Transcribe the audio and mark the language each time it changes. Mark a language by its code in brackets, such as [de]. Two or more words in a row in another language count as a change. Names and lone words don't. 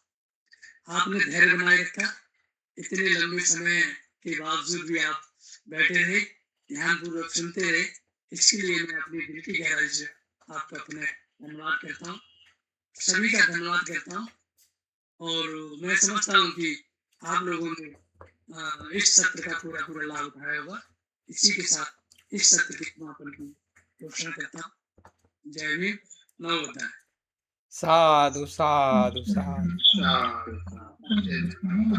[hi] आपने धैर्य बनाए रखा, इतने लंबे समय के बावजूद भी आप बैठे रहे, ध्यानपूर्वक सुनते रहे, इसके लिए मैं अपनी दिल की गहराई से आपका अपने धन्यवाद करता हूँ। सभी का धन्यवाद करता हूँ और मैं समझता हूँ कि आप लोगों ने इस सत्र का पूरा लाभ उठाया होगा। इसी के साथ इस सत्र के समापन की घोषणा करता हूँ। जय भीम, [pi] नमो बुद्धाय। [hi] साधु, साधु, साधु। साधु, साधु। जय